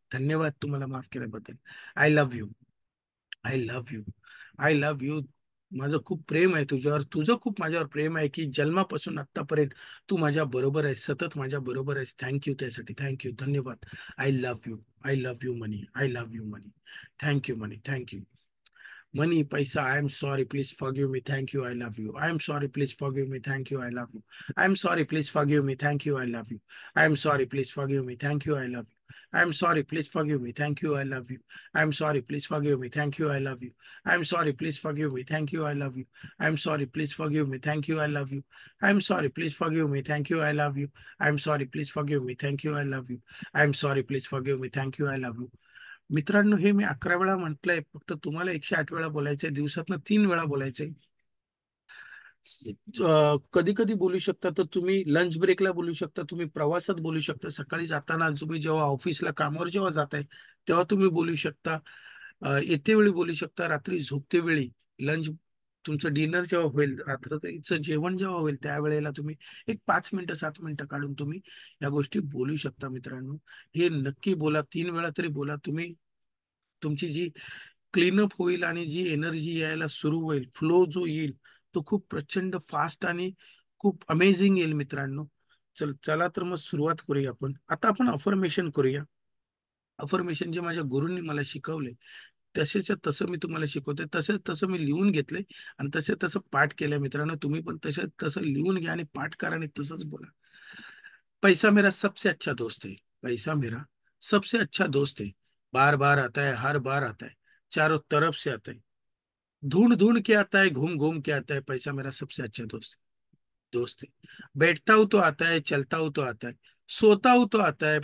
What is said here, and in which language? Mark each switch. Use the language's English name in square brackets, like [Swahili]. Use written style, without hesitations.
[Marathi] धन्यवाद तुम्हाला माफ केल्याबद्दल. [English] I love you, I love you, [Marathi] I love you. माझं खूप प्रेम आहे तुझ्यावर, तुझं खूप माझ्यावर प्रेम आहे, की जन्मापासून आतापर्यंत तू माझ्या बरोबर आहेस, सतत माझ्या बरोबर आहेस. [English] thank you, [Marathi] त्यासाठी [English] thank you, [Marathi] धन्यवाद. [English] I love you, I love you money, I love you money. Thank you money, thank you. Money, paisa, I am sorry, please forgive me, thank you, I love you. I am sorry, please forgive me, thank you, I love you. I am sorry, please forgive me, thank you, I love you. I am sorry, please forgive me, thank you, I love you. I am sorry, please forgive me, thank you, I love you. I am sorry, please forgive me, thank you, I love you. I am sorry, please forgive me, thank you, I love you. I am sorry, please forgive me, thank you, I love you. I am sorry, please forgive me, thank you, I love you. I am sorry, please forgive me, thank you, I love you. I am sorry, please forgive me, thank you, I love you. [Marathi] मित्रांनो, हे मी 11 वेळा म्हटलंय, फक्त तुम्हाला 108 वेळा बोलायचंय, दिवसातनं 3 वेळा बोलायचंय. कधी कधी बोलू शकता तर तुम्ही लंच ब्रेकला बोलू शकता, तुम्ही प्रवासात बोलू शकता, सकाळी जाताना, तुम्ही जेव्हा ऑफिसला कामावर जेव्हा जाताय तेव्हा तुम्ही बोलू शकता, येते वेळी बोलू शकता, रात्री झोपते वेळी, लंच तुमचं डिनर जेव्हा होईल, रात्रीचं जेवण जेव्हा होईल, त्यावेळेला तुम्ही एक 5 मिनिटं 7 मिनिटं काढून तुम्ही या गोष्टी बोलू शकता मित्रांनो. हे नक्की बोला, 3 वेळा तरी बोला तुम्ही. तुमची जी क्लीनअप होईल आणि जी एनर्जी यायला सुरू होईल, फ्लो जो येईल, तो खूप प्रचंड फास्ट आणि खूप अमेझिंग येईल मित्रांनो. चला तर मग सुरुवात करूया आपण. आता आपण अफर्मेशन करूया. अफर्मेशन जे माझ्या गुरूंनी मला शिकवले, तसेच्या तसं मी तुम्हाला शिकवते. तसे तसं मी लिहून घेतले आणि तसे तसं पाठ केलं मित्रांनो. तुम्ही पण तसे तसं लिहून घ्या आणि पाठ करा आणि तसंच बोला. [Hindi] पैसा मेरा सबसे अच्छा दोस्त है। पैसा मेरा सबसे अच्छा दोस्त है। बार बार आता है, हर बार आता है, चारों तरफ से आता है, ढूंढ ढूंढ के आता है, घूम घूम के आता है। पैसा मेरा सबसे अच्छा दोस्त है। बैठता हूं तो आता है, चलता हूं तो आता है, सोता हूं तो आता है।